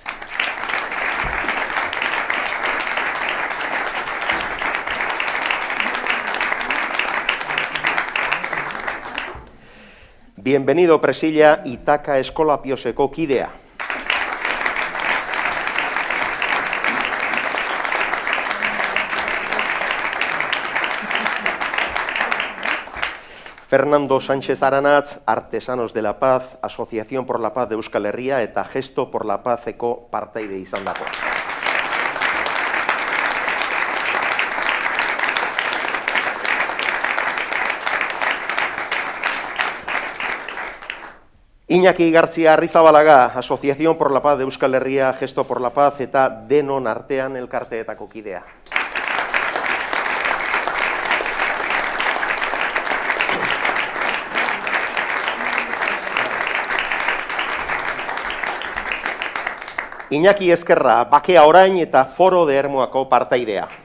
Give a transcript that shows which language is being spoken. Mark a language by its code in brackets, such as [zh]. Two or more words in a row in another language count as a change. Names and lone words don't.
[eu] Bienvenido Presilla, Itaka Eskola Pioseko kidea. Fernando Sánchez Aranatz, [es] Artesanos de la Paz, Asociación por la Paz de Euskal Herria [eu] eta Gesto por la Pazeko partaide izan dago. Iñaki Gartzia Arrizabalaga, [es] Asociación por la Paz de Euskal Herria, [eu] Gesto por la Paz eta denon artean elkarteetako kidea. Iñaki Ezkerra, Bakea Orain eta Foro de Ermuako partaidea.